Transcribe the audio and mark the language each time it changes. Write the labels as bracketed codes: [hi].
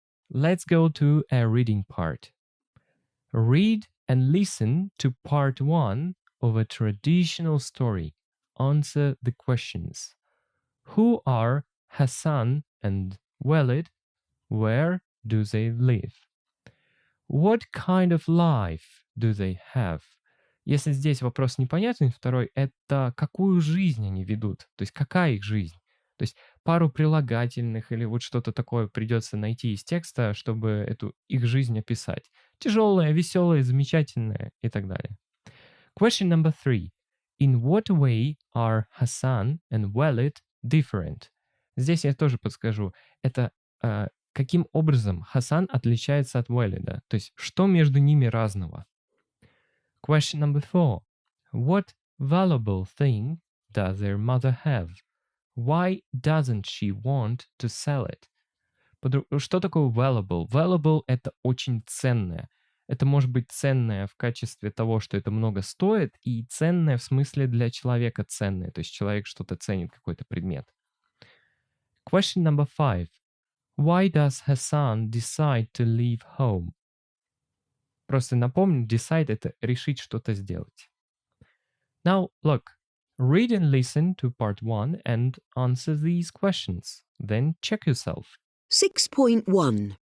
[en] Let's go to a reading part. Read and listen to part 1 of a traditional story. Answer the questions. Who are Hassan and Walid? Where do they live? What kind of life do they have? [ru] Если здесь вопрос непонятный, второй — это какую жизнь они ведут, то есть какая их жизнь. То есть пару прилагательных или вот что-то такое придется найти из текста, чтобы эту их жизнь описать. Тяжелая, веселая, замечательная и так далее. [en] Question number 3. In what way are Hassan and Walid different? [ru] Здесь я тоже подскажу. Это каким образом Хасан отличается от Валида? То есть что между ними разного? [en] Question number 4. What valuable thing does their mother have? Why doesn't she want to sell it? [ru] Что такое valuable? Valuable — это очень ценное. Это может быть ценное в качестве того, что это много стоит, и ценное в смысле для человека ценное. То есть человек что-то ценит, какой-то предмет. [en] Question number 5. Why does Hassan decide to leave home? [ru] Просто напомню, decide — это решить что-то сделать. [en] Now, look. Read and listen to part 1 and answer these questions. Then check yourself. 6.1.